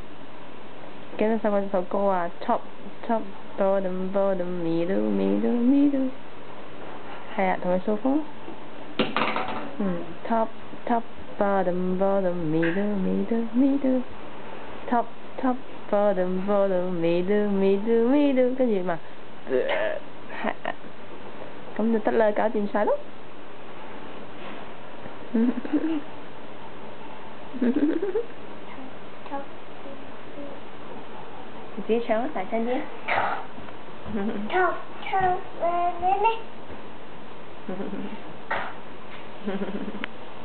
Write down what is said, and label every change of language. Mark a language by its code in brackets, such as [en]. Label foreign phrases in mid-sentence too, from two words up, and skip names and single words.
[yue] 記得首歌啊 ， [en] top top bottom bottom middle middle [yue] middle，係啊，同佢掃風。 [en] top top bottom bottom middle middle [yue] middle， [en] top top bottom bottom middle middle [yue] middle，跟住嘛，係啊，咁就得啦，搞掂晒咯。你自己唱啊，大聲啲啊！唱唱咩咩咩？